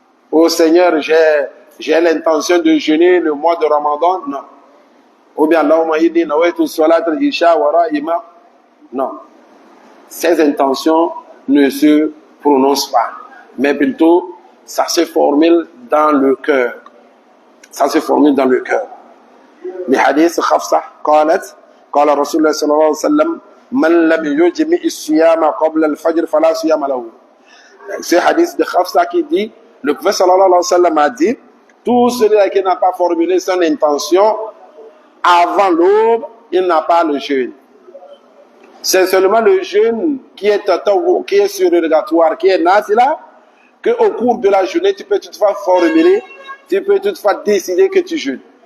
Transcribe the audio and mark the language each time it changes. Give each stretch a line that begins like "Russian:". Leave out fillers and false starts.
French: Oh Seigneur, j'ai l'intention de jeûner le mois de Ramadan. Non. Ou bien
Arabic: Allahumma inni nawaitu salat al-isha wa ra'ima. Non.
French: Ces intentions ne se prononcent pas. Mais plutôt, ça se formule dans le cœur. Ça se formule dans le cœur. Les hadiths
Arabic: Khafsa قالت قال رسول الله صلى الله عليه وسلم من لم يجمع الصيام قبل الفجر فلا صيام له.
French: Ce hadith de Khafsa qui dit, le prophète sallallahu alayhi wa sallam a dit, tout celui qui n'a pas formulé son intention avant l'aube, il n'a pas le jeûne. C'est seulement le jeûne qui est surrogatoire, qui est nafila, qu'au cours de la journée, tu peux toutefois formuler, tu peux toutefois décider que tu jeûnes.